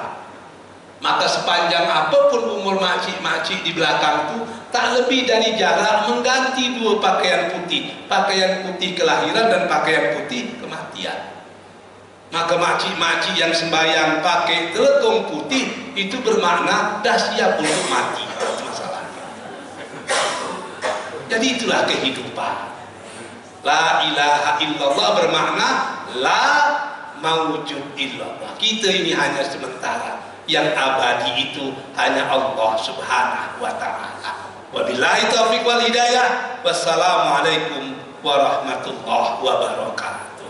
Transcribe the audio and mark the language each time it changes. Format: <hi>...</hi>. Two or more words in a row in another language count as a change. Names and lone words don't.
<ms>Maka sepanjang apapun umur makcik-makcik di belakang itu, tak lebih dari jarak mengganti dua pakaian putih. Pakaian putih kelahiran dan pakaian putih kematian. Maka makcik-makcik yang sembahyang pakai teletong putih, itu bermakna dah siap untuk mati. Masalahnya. Jadi itulah kehidupan.</ms> <ar>لا إله إلا الله bermakna لا موجود إلا الله.</ar> <ms>Kita ini hanya sementara. Yang abadi itu hanya Allah</ms> <ar>سبحانه وتعالى. وبالله التوفيق والهداية. والسلام عليكم ورحمة الله وبركاته.</ar>